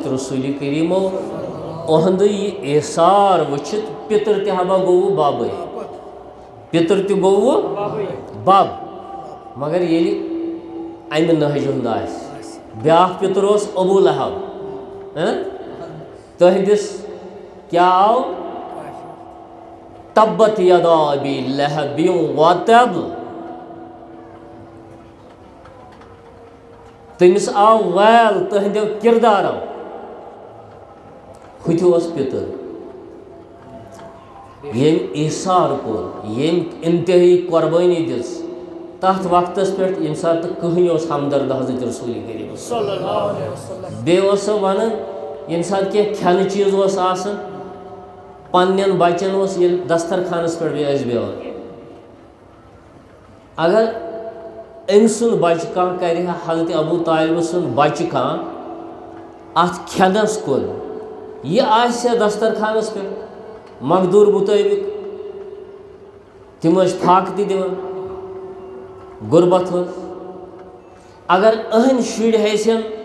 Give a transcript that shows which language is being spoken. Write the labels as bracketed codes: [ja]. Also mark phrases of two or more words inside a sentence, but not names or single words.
[ks] رسول کریمو اہند یہ احسار وچت پتر تہ ہبا گو بابے پتر تہ گو باب مگر یلی امہ نہج ہند بیاکھ پتر ابو لہب تہندس کیا آو [ar] تبت یدا ابی لہب وتب [ks] تمس آو ویل تہندو کردارو ہتھ پتر یم ایثار کور یم انتہائی قربانی دس تحت وقت پہ یم سات کہین ہمدرد حضرت رسول کریم بیٚیہِ اوس سۄ ونان یم سات کی کھٮ۪نہٕ چیٖز اوس آسان پننٮ۪ن بچن اوس ییٚلہِ دسترخانس پٮ۪ٹھ بیٚیہِ ٲسۍ بیٚہوان اگر أمۍ سُنٛد بچہٕ کانٛہہ کرِ ہا حضرت ابوٗ طالب سُنٛد بچہٕ کانٛہہ اتھ کھٮ۪نس کُن یہِ آسہِ ہا دسترخانس پٮ۪ٹھ مقدوٗر مُطٲبق تِم ٲسۍ پھاکہٕ تہِ دِوان غربت ٲس اگر أہنٛدۍ شُرۍ ہیٚژھن